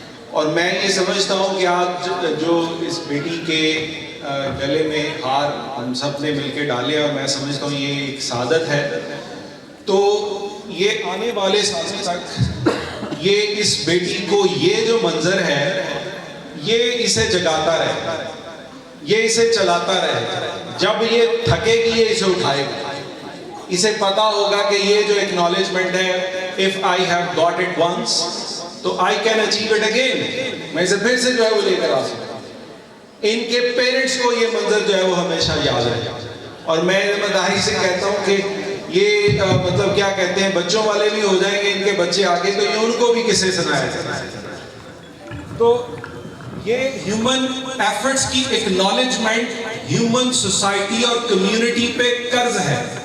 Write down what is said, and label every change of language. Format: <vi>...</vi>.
<ur>اور میں یہ سمجھتا ہوں کہ آج جو اس بیٹی کے گلے میں ہار ہم سب نے مل کے ڈالے، اور میں سمجھتا ہوں یہ ایک سعادت ہے. تو یہ آنے والے سالوں تک یہ اس بیٹی کو یہ جو منظر ہے یہ اسے جگاتا رہے، یہ اسے چلاتا رہے. جب یہ تھکے گی یہ اسے اٹھائے گا. اسے پتا ہوگا کہ یہ جو اکنالجمنٹ ہے،</ur> <en>if I have got it once</en> <ur>تو</ur> <en>I can achieve it again.</en> <ur>میں اسے پھر سے جو ہے وہ لے کر آ سکتا ہوں. ان کے پیرنٹس کو یہ منظر جو ہے وہ ہمیشہ یاد رہے. اور میں ذمہ داری سے کہتا ہوں کہ یہ مطلب کیا کہتے ہیں، بچوں والے بھی ہو جائیں گے ان کے بچے آگے تو یہ ان کو بھی قصے سنائے جائیں. تو یہ ہیومن ایفرٹس کی اکنالجمنٹ ہیومن سوسائٹی اور کمیونٹی پہ قرض ہے.</ur>